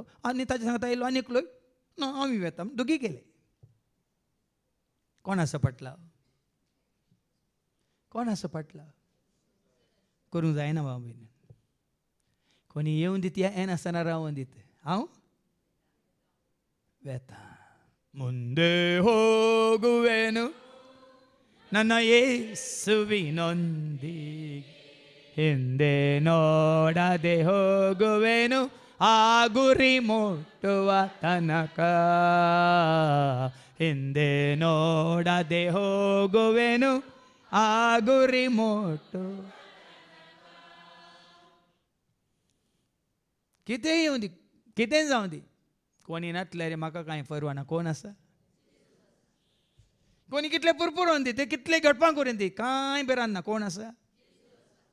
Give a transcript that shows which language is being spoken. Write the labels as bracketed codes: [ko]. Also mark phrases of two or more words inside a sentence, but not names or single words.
[kok] आनी ताच्या सांगता आयलो आनी एकलो ना हांव येता. दोगी गेले. कोण आसा पटला? कोण आसा पटला? करूंक जायना बाबा भयणी. कोणी येवन दित येनासतना रावन दीत. हांव वेता. [kn] ಮುಂದೆ ಹೋಗುವೆನು ನನ್ನ ಯೇಸುವಿನೊಂದಿಗೆ, ಹಿಂದೆ ನೋಡದೆ ಹೋಗುವೆನು ಆ ಗುರಿ ಮುಟ್ಟುವ ತನಕ. ಹಿಂದೆ ನೋಡದೆ ಹೋಗುವೆನು ಆ ಗುರಿ ಮುಟ್ಟು. [kok] कितें येवं दी, कितें जावं दी. कोणी नातले रे म्हाका कांय परवाना. कोण आसा? कोणी कितले पुरपुरोन दी, ते कितले घडपां करून दी, कांय बेरान ना.